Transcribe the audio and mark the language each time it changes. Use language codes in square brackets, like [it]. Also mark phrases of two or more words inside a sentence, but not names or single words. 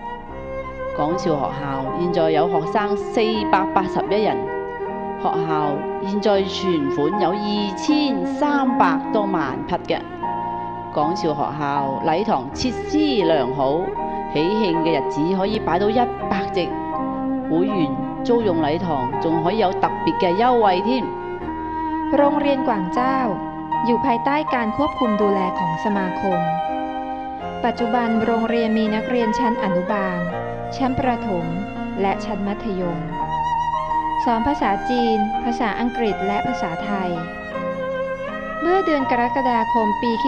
[yue] 廣肇學校現在有學生481人，學校現在存款有2300多萬匹嘅。廣肇學校禮堂設施良好，喜慶嘅日子可以擺到100席，會員租用禮堂仲可以有特別嘅優惠添。 [th] โรงเรียนกวางเจ้าอยู่ภายใต้การควบคุมดูแลของสมาคม ปัจจุบันโรงเรียนมีนักเรียนชั้นอนุบาล ชั้นประถม และชั้นมัธยม สอนภาษาจีน ภาษาอังกฤษและภาษาไทย เมื่อเดือนกรกฎาคมปีค.